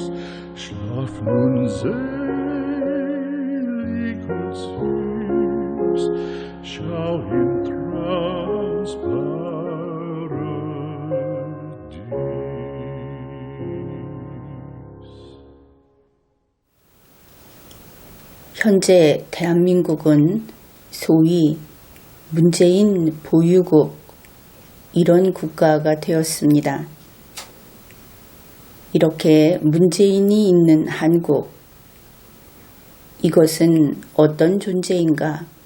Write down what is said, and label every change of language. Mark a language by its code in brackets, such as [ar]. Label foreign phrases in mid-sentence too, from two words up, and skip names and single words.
[de] Schlaf nun selig und süß, schau im Traums Paradies. [ko] 현재 대한민국은 소위 문재인 보유국 이런 국가가 되었습니다. 이렇게 문재인이 있는 한국, 이것은 어떤 존재인가?